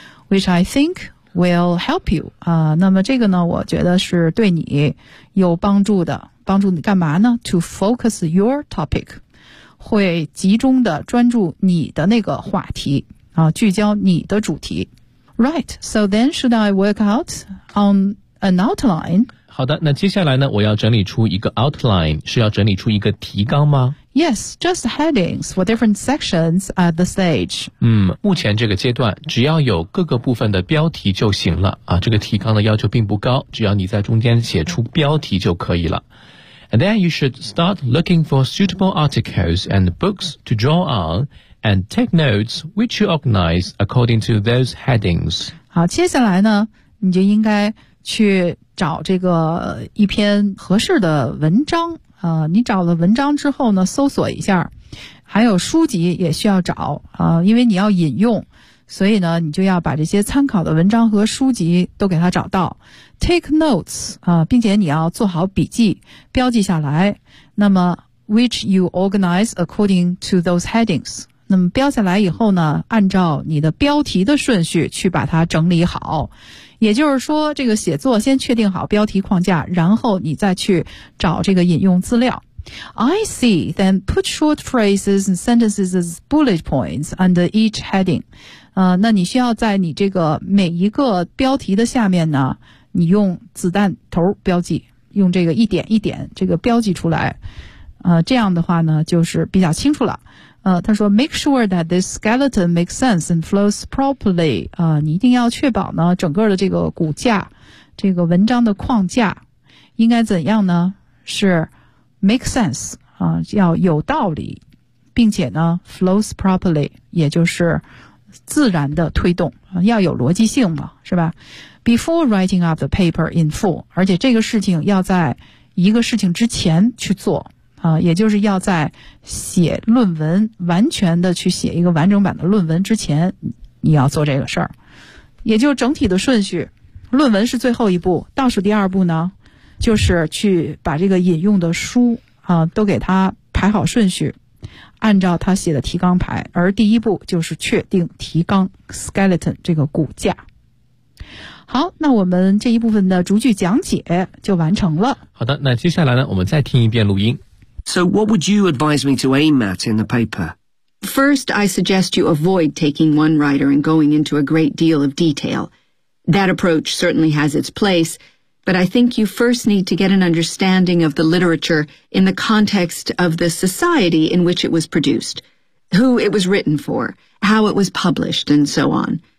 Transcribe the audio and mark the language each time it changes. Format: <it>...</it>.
<en>，which I think will help you</en> <zh>啊。那么这个呢，我觉得是对你有帮助的，帮助你干嘛呢 ？</zh> <en>To focus your topic。</en> <zh>会集中的专注你的那个话题啊，聚焦你的主题。</zh> <en>Right, so then should I work out on an outline?</en> <zh>好的，那接下来呢，我要整理出一个 outline， 是要整理出一个提纲吗</zh> <en>？Yes, just headings for different sections at the stage.</en> <zh>嗯，目前这个阶段，只要有各个部分的标题就行了啊。这个提纲的要求并不高，只要你在中间写出标题就可以了。</zh> <en>And then you should start looking for suitable articles and books to draw on and take notes which you organize according to those headings.</en> <zh>好，接下来呢，你就应该去找这个一篇合适的文章。你找了文章之后呢，搜索一下。还有书籍也需要找，因为你要引用。所以呢，你就要把这些参考的文章和书籍都给他找到 ，</zh> <en>take notes</en> <zh>啊，并且你要做好笔记，标记下来。那么 ，</zh> <en>which you organize according to those headings，</en> <zh>那么标下来以后呢，按照你的标题的顺序去把它整理好。也就是说，这个写作先确定好标题框架，然后你再去找这个引用资料。</zh> <en>I see, then put short phrases and sentences as bullet points under each heading.</en> <zh>那你需要在你这个每一个标题的下面呢，你用子弹头标记，用这个一点一点这个标记出来。这样的话呢，就是比较清楚了。他说</zh> <en>make sure that this skeleton makes sense and flows properly.</en> <zh>你一定要确保呢，整个的这个骨架，这个文章的框架应该怎样呢？是</zh> <en>make sense,</en> <zh>要有道理，并且呢</zh> <en>flows properly,</en> <zh>也就是自然的推动，要有逻辑性嘛，是吧？</zh> <en>Before writing up the paper in full,</en> <zh>而且这个事情要在一个事情之前去做，也就是要在写论文，完全的去写一个完整版的论文之前，你要做这个事儿。也就是整体的顺序，论文是最后一步，倒数第二步呢就是去把这个引用的书都给它排好顺序，按照他写的提纲排，而第一步就是确定提纲 skeleton 这个骨架。好，那我们这一部分的逐句讲解就完成了。好的，那接下来呢我们再听一遍录音。</zh> <en>So what would you advise me to aim at in the paper? First, I suggest you avoid taking one writer and going into a great deal of detail. That approach certainly has its placeBut I think you first need to get an understanding of the literature in the context of the society in which it was produced, who it was written for, how it was published, and so on.</en>